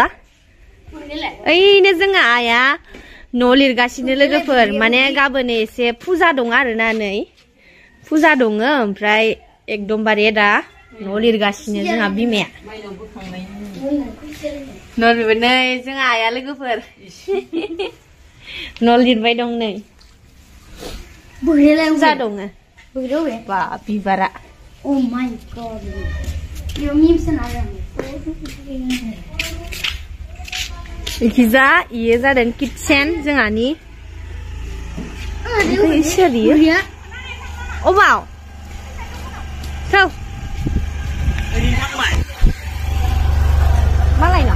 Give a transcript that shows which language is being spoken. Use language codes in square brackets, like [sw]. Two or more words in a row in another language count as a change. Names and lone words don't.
[brx] ओइनो जोंहा आइया न' लिरगासिनो लोगोफोर माने गाबोन एसे फुजा दं आरोना नै फुजा दङ ओमफ्राय एकदमबारे दा न' लिरगासिनो जोंहा बिमाया। न' लिरबाय नै जोंहा आइया लोगोफोर न' लिरबाय दं नै फुजा दङ बा बिबारा। [en] Oh my god. Your memes are [brx] इखिजा इयो जादों किटचेन जोंहानि। सोर इयो अबाव थौ मालायना